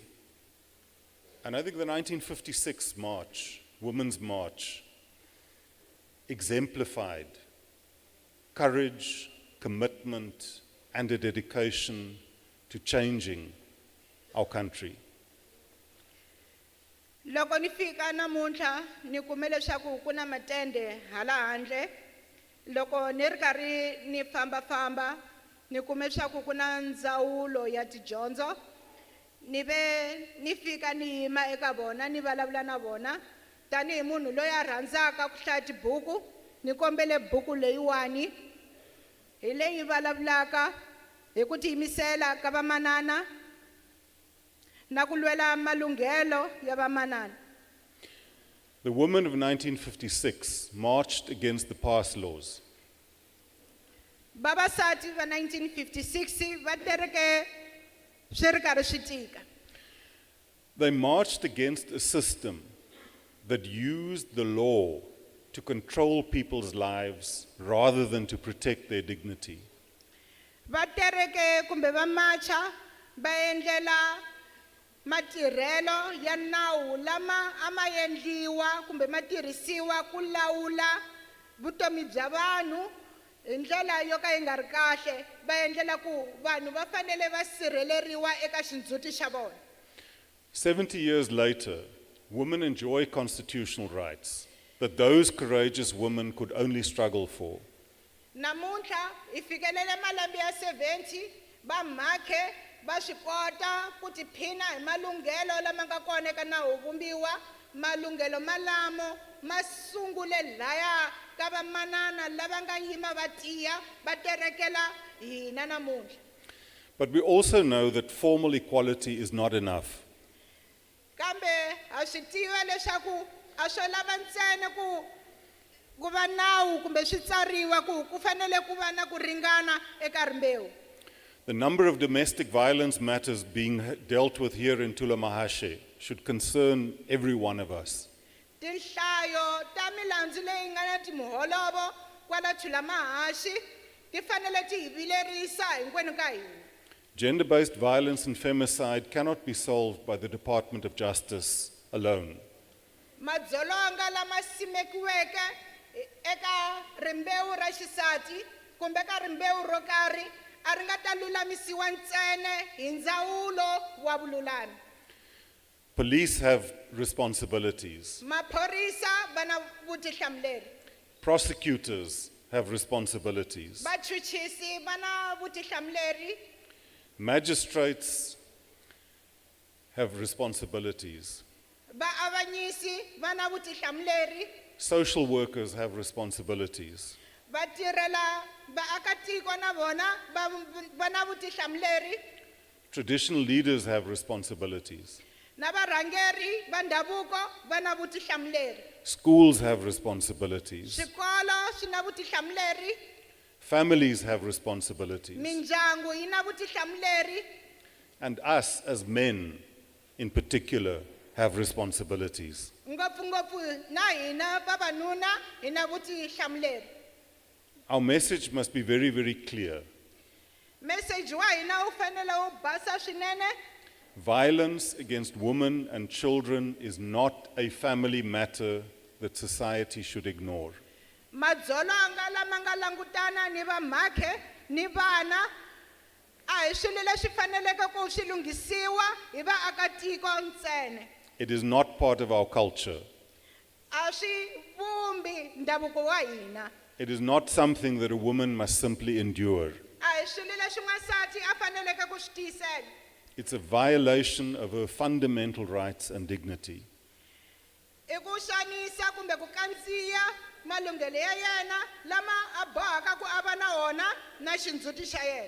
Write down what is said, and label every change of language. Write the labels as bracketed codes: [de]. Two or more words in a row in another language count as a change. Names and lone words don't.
[en] And I think the 1956 March, Women's March, exemplified courage, commitment, and a dedication to changing our country. [ts] Loko ni fika namuntlha ni kume leswaku ku na matende hala handle. Loko ni ri karhi ni famba ni kume leswaku ku na ndzawulo ya tidyondzo. Ni fika ni yima eka vona ni vulavula na vona. Tanihi munhu loyi a rhandzaka ku hlaya tibuku ni kombele buku leyiwani hi leyi vulavulaka hi ku tiyimisela ka vamanana na ku lwela malunghelo ya vamanana. [en] The women of 1956 marched against the pass laws. [ts] Vavasati va 1956 va tereke swi ri karhi swi tika. [en] They marched against a system that used the law to control people's lives rather than to protect their dignity. [ts] Va tereke kumbe va marcha va endlela matirhelo ya nawu lama ama endliwa kumbe matirhisiwa ku lawula vutomi bya vanhu hi ndlela yo ka yi nga ri kahle va endlela ku vanhu va fanele va sirheleriwa eka xindzhuti xa vona. [en] 70 years later, women enjoy constitutional rights that those courageous women could only struggle for. [ts] Namuntlha hi fikelele malembe ya 70 va mhakhe va swi kota ku tiphina hi malunghelo lama nga kona eka nawu vumbiwa. Malunghelo malamo ma sungule laya ka vamanana lava nga yima va tiya va terekela hina namuntlha. [en] But we also know that formal equality is not enough. [ts] Kambe ha swi tiva leswaku a swo lava ntsena ku va nawu kumbe swi tsariwa ku fanele ku va na ku ringana eka rimbewu. [en] The number of domestic violence matters being dealt with here in Thulamahashe should concern every one of us. [ts] Tinhlayo ta milandzu leyi nga na timiholovo kwala Thulamahashe ti fanele ti hi vilerisa hinkwenu ka hina. [en] Gender-based violence and femicide cannot be solved by the Department of Justice alone. [ts] Madzolonga lama simekiweke eka rimbewu ra xisati kumbe ka rimbewu ro karhi a ri nga ta lulamisiwa ntsena hi ndzawulo wa vululami. [en] Police have responsibilities. [ts] Maphorisa va na vutihlamuleri. [en] Prosecutors have responsibilities. [ts] Vachuchisi va na vutihlamuleri. [en] Magistrates have responsibilities. [ts] Vaavanyisi va na vutihlamuleri. [en] Social workers have responsibilities. [ts] Vatirhela vaakatiko na vona va na vutihlamuleri. [en] Traditional leaders have responsibilities. [ts] Na varhangeri va ndhavuko va na vutihlamuleri. [en] Schools have responsibilities. [ts] Swikolo swi na vutihlamuleri. [en] Families have responsibilities. [ts] Mindyangu yi na vutihlamuleri. [en] And us as men in particular have responsibilities. [ts] Ngopfungopfu na hina vavanuna hi na vutihlamuleri. [en] Our message must be very, very clear. [ts] Message wa hina wu fanele wu basa swinene. [en] Violence against women and children is not a family matter that society should ignore. [ts] Madzolonga lama nga langutana ni vamhakhe ni vana a hi swilo leswi faneleke ku swi lunghisiwa hi vaakatiko ntsena. [en] It is not part of our culture. [ts] A swi vumbi ndhavuko wa hina. [en] It is not something that a woman must simply endure. [ts] A hi swilo leswi n'wansati a faneleke ku swi tiyisela. [en] It's a violation of her fundamental rights and dignity. [ts] I ku xanisa kumbe ku kandziya malunghelo ya yena lama a bohaka ku a va na wona na xindzhuti xa yena.